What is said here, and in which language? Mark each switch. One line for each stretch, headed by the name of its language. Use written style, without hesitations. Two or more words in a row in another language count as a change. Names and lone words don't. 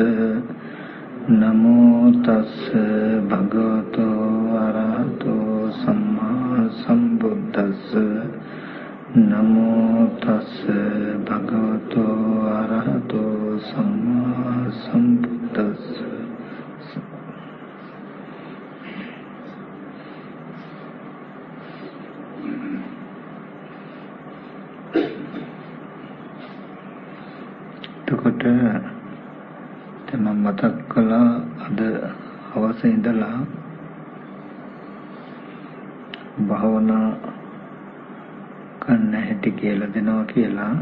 Pali: नमो तस्से भगवतो अरहतो सम्मा संबुद्दस्से। नमो तस्से भगवतो अरहतो सम्मा संबुद्दस्से।
Sinhala: එතකොට මම මතක් කළා අද හවස ඉඳලා භාවනා කරන්න හැටි කියලා දෙනවා කියලා.